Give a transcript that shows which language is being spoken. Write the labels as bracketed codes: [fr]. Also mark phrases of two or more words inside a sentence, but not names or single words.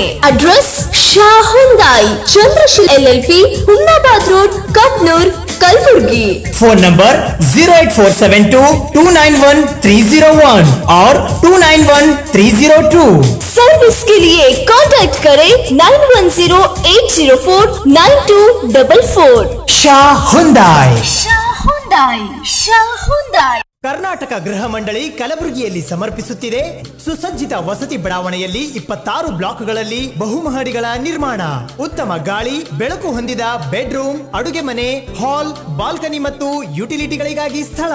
[hi] एड्रेस शाह हुंडई, चंद्रशील LLP, हुन्नाबाद रोड, कपनूर, कलबुर्गी. फोन नंबर 08472291301 और 291302. सर्विस के लिए कांटेक्ट करें 9108049244. शाह हुंडई. [kn] ಕರ್ನಾಟಕ ಗೃಹ ಮಂಡಳಿ ಕಲಬುರಗಿಯಲ್ಲಿ ಸಮರ್ಪಿಸುತ್ತಿದೆ ಸುಸಜ್ಜಿತ ವಸತಿ ಬಡಾವಣೆಯಲ್ಲಿ 26 ಬ್ಲಾಕ್ಗಳಲ್ಲಿ ಬಹುಮಹಡಿಗಳ ನಿರ್ಮಾಣ. ಉತ್ತಮ ಗಾಳಿ ಬೆಳಕು ಹೊಂದಿದ ಬೆಡ್ರೂಮ್, ಅಡುಗೆ ಮನೆ, ಹಾಲ್, ಬಾಲ್ಕನಿ ಮತ್ತು ಯುಟಿಲಿಟಿಗಳಿಗಾಗಿ ಸ್ಥಳ.